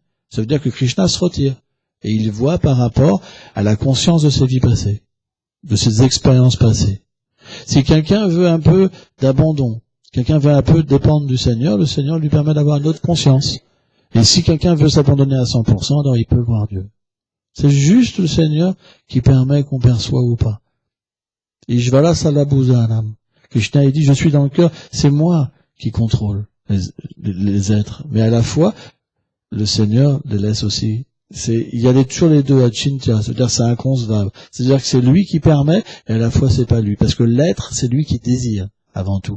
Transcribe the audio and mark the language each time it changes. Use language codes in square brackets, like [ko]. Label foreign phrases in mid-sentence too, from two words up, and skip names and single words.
[fr] Ça veut dire que Krishna se retire. Et il voit par rapport à la conscience de ses vies passées, de ses expériences passées. Si quelqu'un veut un peu d'abandon, quelqu'un veut un peu dépendre du Seigneur, le Seigneur lui permet d'avoir une autre conscience. Et si quelqu'un veut s'abandonner à 100%, alors il peut voir Dieu. C'est juste le Seigneur qui permet qu'on perçoit ou pas. Ishvara Salabhusanam. Krishna il dit, je suis dans le cœur, c'est moi qui contrôle les êtres. Mais à la fois, le Seigneur les laisse aussi. Il y a toujours les deux achintya, c'est-à-dire c'est inconcevable. C'est-à-dire que c'est lui qui permet, et à la fois c'est pas lui. Parce que l'être, c'est lui qui désire, avant tout.